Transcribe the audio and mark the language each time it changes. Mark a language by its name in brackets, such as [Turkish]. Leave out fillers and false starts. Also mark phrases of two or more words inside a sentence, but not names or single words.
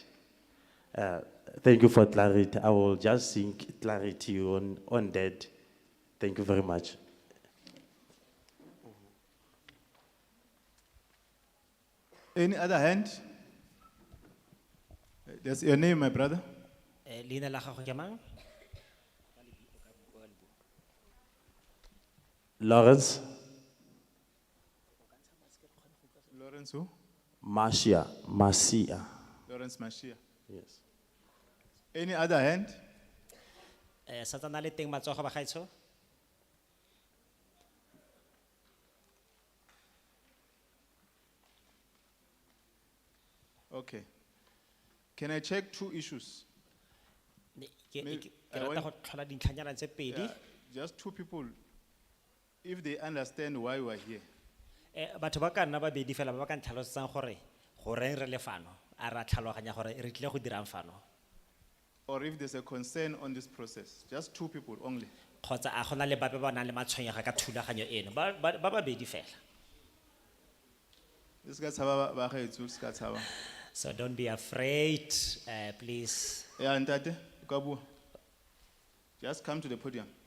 [English] Thank you for clarity. I will just seek clarity on that. Thank you very much. Any other hand? That's your name, my brother? [Tswana] leina la gago ke mang [English] Lawrence Lawrence who? Masia. Lawrence Mashia. Yes. Any other hand? [Tswana] sa tsana le teng matsogo ba gaetsho [English] Okay. Can I check two issues? [Tswana] ke [English] Maybe- [Tswana] ke [English] I [Tswana] rata [English] want- [Tswana] go tlhola dintlhanyana tse pedi [English] Yeah, just two people, if they understand why we are here. [Tswana] batho ba ka nna babedi fela ba ba ka ntlhalosetsang gore goreng re le fano a ra tlhaloganya gore re tlile go dirang fano [English] Or if there's a concern on this process, just two people only. [Tswana] kgotsa a gona le bape ba nang le matshwenyego ka thulaganyo eno ba babedi fela [English] This guy's have so don't be afraid please Yeah, Ntate, Kabu. Just come to the podium.